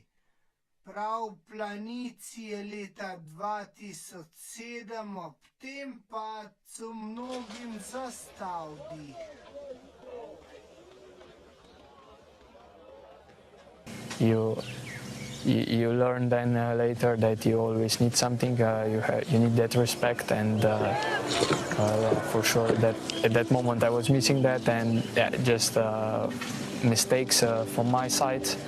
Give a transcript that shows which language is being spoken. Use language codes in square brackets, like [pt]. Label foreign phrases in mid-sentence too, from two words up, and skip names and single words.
[sl] Prav v Planici je leta 2007 ob tem padcu mnogim zastal dih. [en] You learn then later that you always need something, you need that respect, and for sure that at that moment I was missing that, and yeah, just mistakes from my side.